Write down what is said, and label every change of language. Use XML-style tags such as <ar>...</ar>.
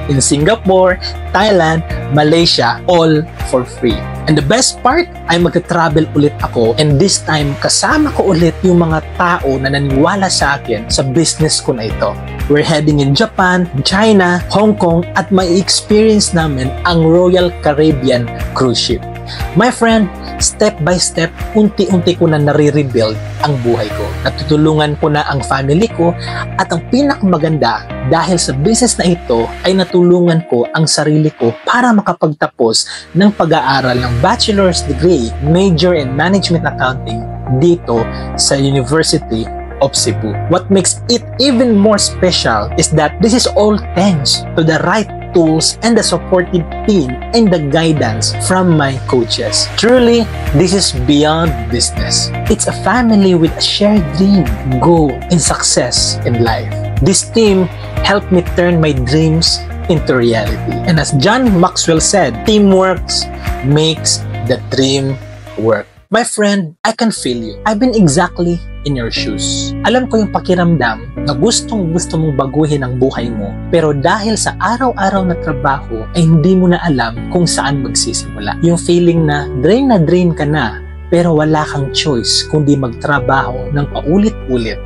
<en>In Singapore, Thailand, Malaysia, all for free. And the best part</en> <tl>ay magte-travel ulit ako</tl> <en>and this time</en> <tl>kasama ko ulit yung mga tao na naniwala sa akin sa business ko na ito.</tl> <en>We're heading in Japan, China, Hong Kong</en> <tl>at may experience namin ang</tl> <en>Royal Caribbean cruise ship. My friend, step by step,</en> <tl>unti-unti ko na nare-rebuild ang buhay ko. Natutulungan ko na ang family ko at ang pinakamaganda dahil sa business na ito ay natulungan ko ang sarili ko para makapagtapos ng pag-aaral ng bachelor's degree, major in management accounting dito sa University of Cebu.</tl> <en>What makes it even more special is that this is all thanks to the right tools and the supportive team and the guidance from my coaches. Truly, this is beyond business. It's a family with a shared dream, goal, and success in life. This team helped me turn my dreams into reality. And as John Maxwell said, teamwork makes the dream work. My friend, I can feel you. I've been exactly in your shoes.</en> <tl>Alam ko yung pakiramdam na gustong-gusto mong baguhin ang buhay mo, pero dahil sa araw-araw na trabaho ay hindi mo na alam kung saan magsisimula. Yung feeling na drain ka na, pero wala kang choice kundi magtrabaho ng paulit-ulit.</tl>